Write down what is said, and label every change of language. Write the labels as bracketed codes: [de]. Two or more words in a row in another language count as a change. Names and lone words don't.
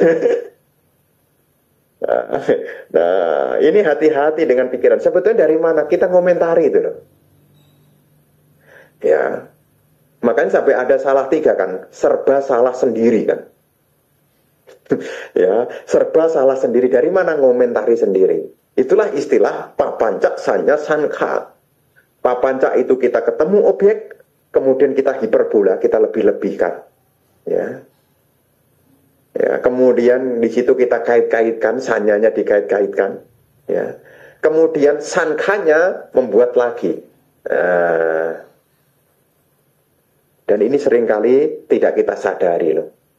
[id] Nah, ini hati-hati dengan pikiran. Sebetulnya dari mana kita ngomentari itu loh. Ya, makanya sampai ada salah tiga kan, serba salah sendiri kan. Ya, serba salah sendiri. Dari mana ngomentari sendiri? Itulah istilah [pi] papancak sanya sankha. [id] Papancak itu kita ketemu objek, kemudian kita hiperbola, kita lebih-lebihkan. Ya. Ya, kemudian di situ kita kait-kaitkan, sanyanya dikait-kaitkan. Ya. Kemudian sankhanya membuat lagi. Dan ini seringkali tidak kita sadari loh.